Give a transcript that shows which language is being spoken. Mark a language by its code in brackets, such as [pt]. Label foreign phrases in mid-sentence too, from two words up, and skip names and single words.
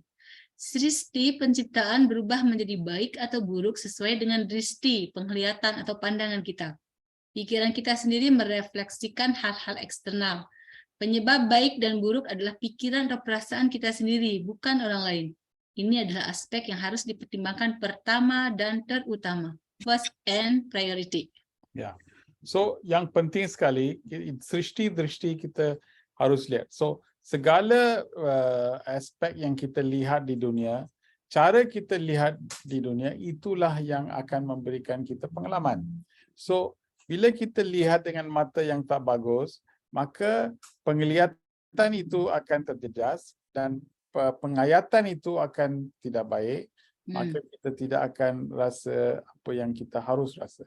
[id] Srishti penciptaan berubah menjadi baik atau buruk sesuai dengan dristi, penglihatan atau pandangan kita. Pikiran kita sendiri merefleksikan hal-hal eksternal. Penyebab baik dan buruk adalah pikiran atau perasaan kita sendiri, bukan orang lain. Ini adalah aspek yang harus dipertimbangkan pertama dan terutama. [en] First and priority. [ms] Ya. So yang penting sekali, [sa] srishti drishti [ms] kita harus lihat. So segala aspek yang kita lihat di dunia, cara kita lihat di dunia, itulah yang akan memberikan kita pengalaman. So bila kita lihat dengan mata yang tak bagus, maka penglihatan itu akan terjejas dan penghayatan itu akan tidak baik, maka kita tidak akan rasa apa yang kita harus rasa.